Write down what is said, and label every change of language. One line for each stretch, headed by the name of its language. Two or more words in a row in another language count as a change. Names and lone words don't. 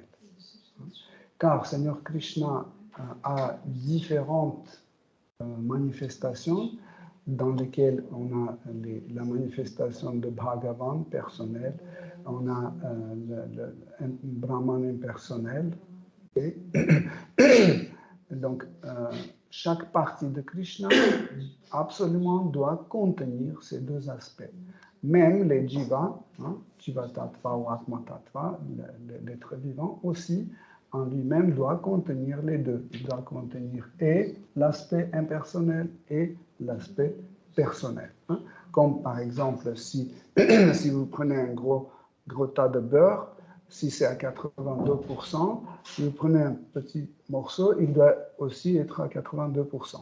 French: Car Seigneur Krishna a différentes manifestations dans lesquelles on a la manifestation de Bhagavan personnel, on a le Brahman impersonnel. Et donc, chaque partie de Krishna absolument doit contenir ces deux aspects. Même les jiva,
Sanskrit: jiva tattva
French: ou
Sanskrit: atma tattva,
French: l'être vivant aussi, en lui-même doit contenir les deux. Il doit contenir et l'aspect impersonnel et l'aspect personnel. Comme par exemple, si vous prenez un gros tas de beurre, si c'est à 82%, si vous prenez un petit morceau, il doit aussi être à 82%.